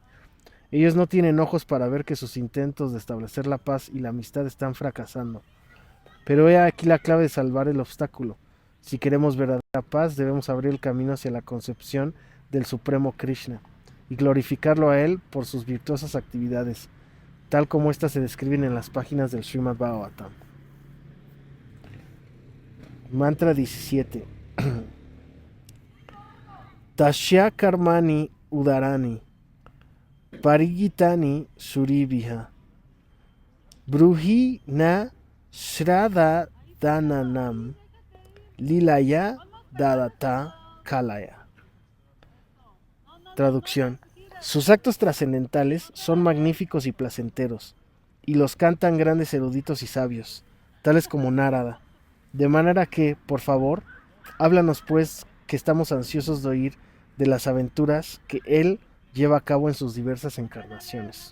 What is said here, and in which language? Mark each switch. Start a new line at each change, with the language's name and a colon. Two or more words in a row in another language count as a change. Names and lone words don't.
Spanish: Ellos no tienen ojos para ver que sus intentos de establecer la paz y la amistad están fracasando. Pero he aquí la clave de salvar el obstáculo. Si queremos verdadera paz, debemos abrir el camino hacia la concepción del Supremo Krishna y glorificarlo a él por sus virtuosas actividades, tal como éstas se describen en las páginas del Srimad Bhagavatam. Mantra 17.
Sanskrit: Tasya karmani udarani parigitani suribhiha bruhi na shraddha dananam lilaya dadata kalaya.
Spanish: Traducción. Sus actos trascendentales son magníficos y placenteros, y los cantan grandes eruditos y sabios, tales como Narada. De manera que, por favor, háblanos pues, que estamos ansiosos de oír de las aventuras que él lleva a cabo en sus diversas encarnaciones.